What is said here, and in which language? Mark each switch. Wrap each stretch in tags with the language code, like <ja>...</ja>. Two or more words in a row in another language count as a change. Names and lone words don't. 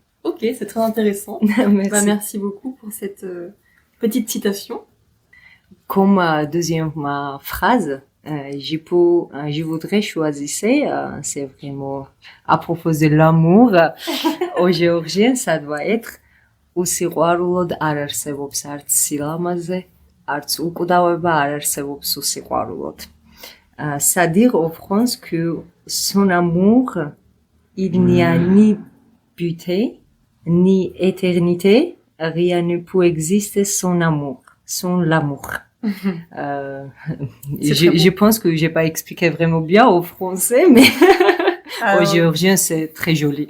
<fr>Ok, c'est très intéressant. Merci. Merci beaucoup pour cette petite citation. Comme deuxième phrase, je voudrais choisir, c'est vraiment à propos de l'amour au géorgien, ça doit être</fr> <ka>უსიყვარულოდ არ არსებობს არც სილამაზე, არც უკვდავება არ არსებობს უსიყვარულოდ.</ka> <fr>C'est-à-dire en France que son amour, il n'y a ni beauté, ni éternité, rien ne peut exister sans amour, sans l'amour. Je pense que j'ai pas expliqué vraiment bien au français, mais au géorgien c'est très joli.</fr>